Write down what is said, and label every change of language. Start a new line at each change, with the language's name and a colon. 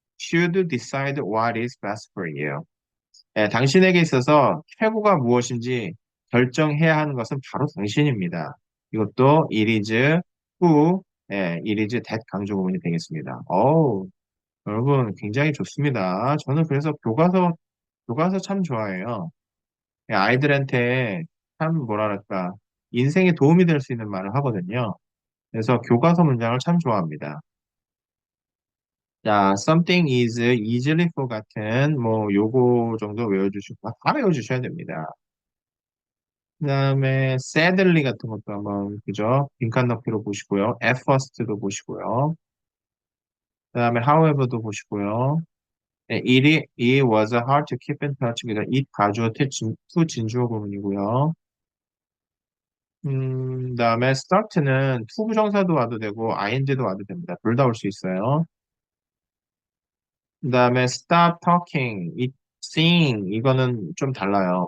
English: should decide what is best for you.
Korean: 예, 당신에게 있어서 최고가 무엇인지 결정해야 하는 것은 바로 당신입니다. 이것도
English: it is who,
Korean: 예,
English: it is that
Korean: 강조 부분이 되겠습니다. 어우, 여러분 굉장히 좋습니다. 저는 그래서 교과서 참 좋아해요. 예, 아이들한테 참 뭐랄까 인생에 도움이 될 수 있는 말을 하거든요. 그래서 교과서 문장을 참 좋아합니다.
English: 자, something is easily forgotten.
Korean: 뭐 요거 정도 외워주시고 다 외워주셔야 됩니다. 그다음에 sadly 같은 것도 한번 그죠? 빈칸 넣기로 보시고요. at first도 보시고요. 그다음에 however도 보시고요.
English: 네, it was hard to keep in touch.
Korean: 그러니까 it 가주어 to 진주어 부분이고요. 그다음에 start는 to 부정사도 와도 되고 ing도 와도 됩니다. 둘 다 올 수 있어요. 그다음에 stop talking, sing 이거는 좀 달라요.